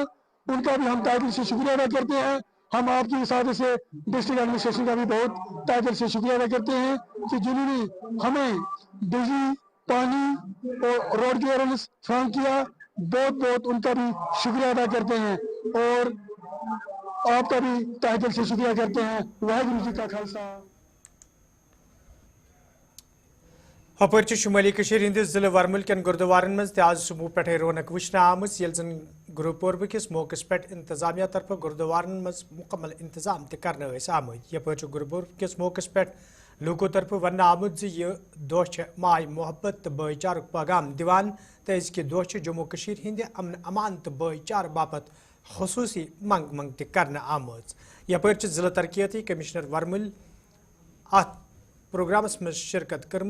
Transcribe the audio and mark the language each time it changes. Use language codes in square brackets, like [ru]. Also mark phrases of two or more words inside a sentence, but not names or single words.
[ur] ان کا بھی ہم تہہ دل سے شکریہ ادا کرتے ہیں۔ ہم آپ کی ساتھ سے [en] district administration [ur] کا بھی بہت تہہ دل سے شکریہ ادا کرتے ہیں کہ جنہوں نے ہمیں بجلی، پانی اور [en] road clearance [ur] فراہم کیا. بہت بہت ان کا بھی شکریہ ادا کرتے ہیں اور آپ کا بھی تہہ دل سے شکریہ کرتے ہیں. [pa] ਵਾਹਿਗੁਰੂ ਜੀ ਕਾ ਖ਼ਾਲਸਾ। [ks] हपर शुमाली हंदिस जिले वरमुल कन गुरुद्वारन मज आज सुबह पे रौनक वुचन आम जन गुरु पूर्व किस मौकस पे इंतजामिया तरफ गुरुद्वारन मज मुकम्मल इंतजाम कर आमुद। यपर गुरु पूर्व किस मौकस पे लूको तरफ वन आमुद यह दोह माय मोहब्बत तो भाईचार पैगाम दिवान तो अजक दोह जम्मू कशीर हिंद अमन अमान तो भाईचार बापत खसूसी मंग कर आमुद। यपर जिला तरक्याती कमिश्नर वरमुल अत प्रोग्रामस में शिरकत कर्म।